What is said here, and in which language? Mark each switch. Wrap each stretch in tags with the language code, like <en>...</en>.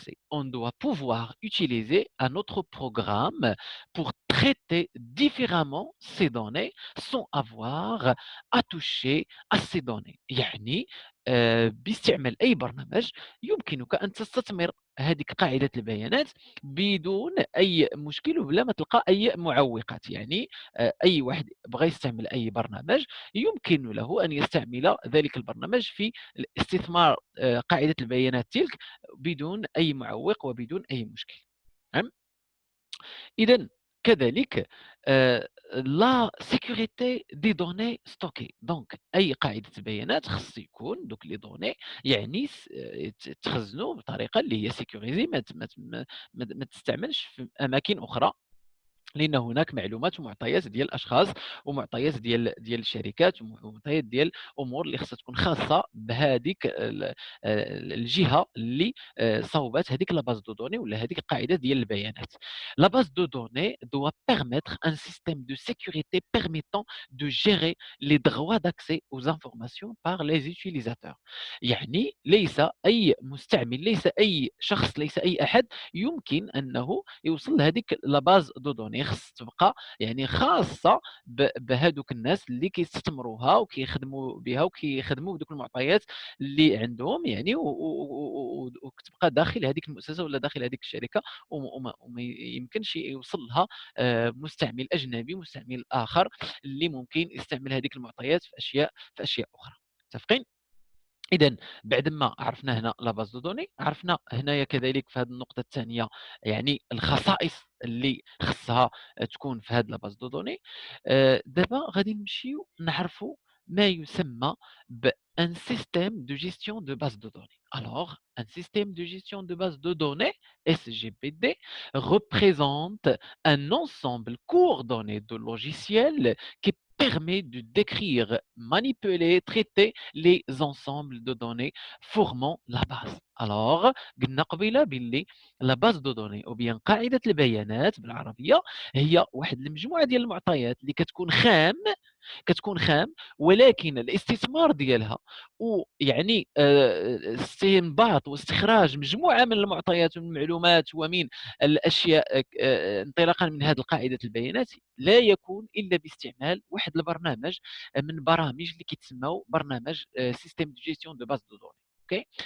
<fr>On doit pouvoir utiliser un autre programme pour traiter différemment ces données sans avoir à toucher à ces données.</fr> <ar>يعني باستعمال أي برنامج يمكنك أن تستثمر هذيك قاعدة البيانات بدون أي مشكل وبلا ما تلقى أي معوقات. يعني أي واحد بغى يستعمل أي برنامج يمكن له أن يستعمل ذلك البرنامج في الاستثمار قاعدة البيانات تلك بدون أي معوق وبدون أي مشكل. تمام؟ إذا كذلك لا سيكوريتي دي دوني ستوكي. دونك أي قاعدة بيانات خص يكون دوك لي دوني يعني تخزنوا بطريقة اللي هي سيكوريزي، ما تستعملش في أماكن أخرى، لان هناك معلومات ومعطيات ديال الاشخاص ومعطيات ديال الشركات ومعطيات ديال امور اللي خصها تكون خاصه بهذيك الجهه اللي صوبات هذيك لا باز دو دوني ولا هذيك القاعده ديال البيانات.</ar> <fr>لا باز دو دوني doit permettre un système de sécurité permettant de gérer les droits d'accès aux informations par les utilisateurs.</fr> <ar>يعني ليس اي مستعمل، ليس اي شخص، ليس اي احد يمكن انه يوصل لهذيك لا باز دو دوني. خص تبقى يعني خاصه بهذوك الناس اللي كيستثمروها وكيخدموا بها وكيخدموا بدوك المعطيات اللي عندهم يعني وكتبقى داخل هذيك المؤسسه ولا داخل هذيك الشركه وما يمكنش يوصل لها مستعمل اجنبي، مستعمل اخر اللي ممكن يستعمل هذيك المعطيات في اشياء اخرى. متفقين؟ إذا بعد ما عرفنا هنا لا باز دو دوني، عرفنا هنايا كذلك في هذه النقطة الثانية يعني الخصائص اللي خصها تكون في هذه لا باز دو دوني. دابا غادي نمشيو نعرفوا ما يسمى بان سيستيم دو جيستيون دو باز دو دوني.</ar> <fr>Alors, un système de gestion de base de données, SGBD, représente un ensemble coordonné de logiciels qui permet de décrire, manipuler, traiter les ensembles de données formant la base.</fr> <ar>Alors قلنا قبيله باللي لا باز دو دوني او بيان قاعده البيانات بالعربيه هي واحد المجموعه ديال المعطيات اللي كتكون خام، ولكن الاستثمار ديالها ويعني استنباط واستخراج مجموعه من المعطيات ومن المعلومات ومن الاشياء انطلاقا من هذه القاعده البيانات لا يكون الا باستعمال واحد البرنامج من برامج اللي كيتسموا برنامج سيستيم دو جيستيون دو باز دو دوني. أوكي.</ar>